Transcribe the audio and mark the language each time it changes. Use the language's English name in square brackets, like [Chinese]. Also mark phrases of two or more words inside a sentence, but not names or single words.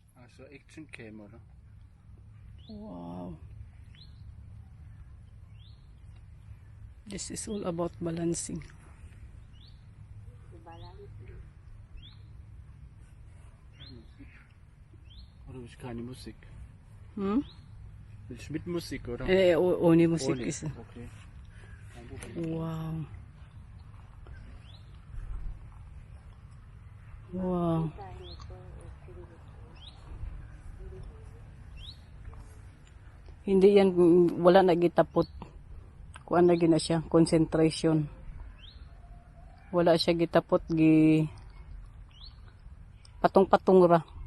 [German] so Action Cam, oder? Wow. [English] This is all about balancing. [German] Oder willst du keine Musik? Hm? Willst du mit Musik, oder? Ohne Musik Ohne. ist. Okay. Kein Problem. Wow. Wow. [Cebuano] Hindi yan, wala na gitapot. Kuan na gina siya, concentration. Wala siya gitapot, patong-patong ra.